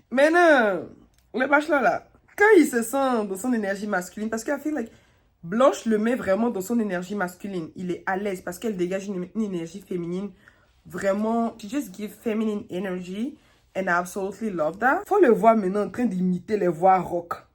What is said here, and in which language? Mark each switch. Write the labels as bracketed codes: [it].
[fr] Maintenant, le bachelor là, quand il se sent dans son énergie masculine, parce qu'elle [en] feel like [fr] Blanche le met vraiment dans son énergie masculine. Il est à l'aise parce qu'elle dégage une énergie féminine. [en] Vraiment, she just give feminine energy. And I absolutely love that. [fr] Faut le voir maintenant en train d'imiter les voix rock.